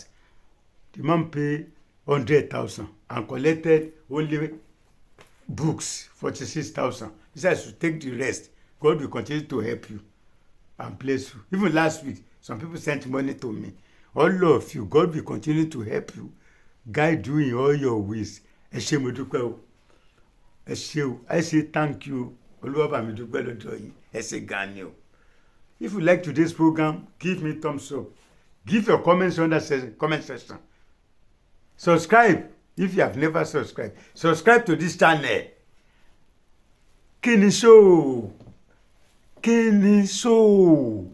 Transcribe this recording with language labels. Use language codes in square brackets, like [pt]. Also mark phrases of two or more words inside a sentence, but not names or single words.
[en] The man pay 100,000 and collected only books 46,000. He said, I should take the rest. God will continue to help you and bless you. Even last week, some people sent money to me. All of you, God will continue to help you, guide you in all your ways. [yo] Ẹ ṣé mo dúpẹ́ o. ẹ ṣé o, [en] I say thank you. [yo] Olúwa bá mi dúpẹ́ lọ́dọ̀ yín, ẹ ṣé gan ni o. [en] If you like today's program, give me thumbs up. Give your comments under the comment section. Subscribe if you have never subscribed. Subscribe to this channel. Kinni Show. Kinni Show.